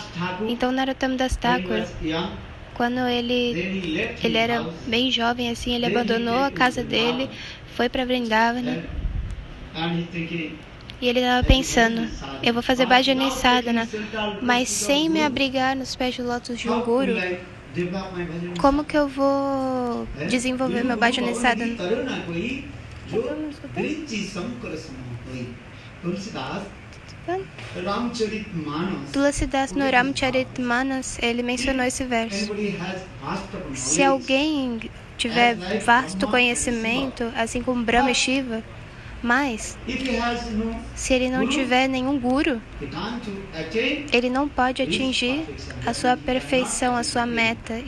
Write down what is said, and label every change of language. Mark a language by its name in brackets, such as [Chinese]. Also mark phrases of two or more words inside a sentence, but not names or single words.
[Portuguese] Então Narottam Das Thakur, quando ele era bem jovem assim, ele abandonou a casa dele, foi para Vrindavana, e ele estava pensando: eu vou fazer [Sanskrit] भजन साधन, [Portuguese] mas sem me abrigar nos pés de lótus de um guru, como que eu vou desenvolver meu [Sanskrit] भजन साधन? [Portuguese] Tulsidas no Ramcharitmanas ele mencionou esse verso. Se alguém tiver vasto conhecimento, assim como Brahma e Shiva, mas se ele não tiver nenhum guru, ele não pode atingir a sua perfeição, a sua meta.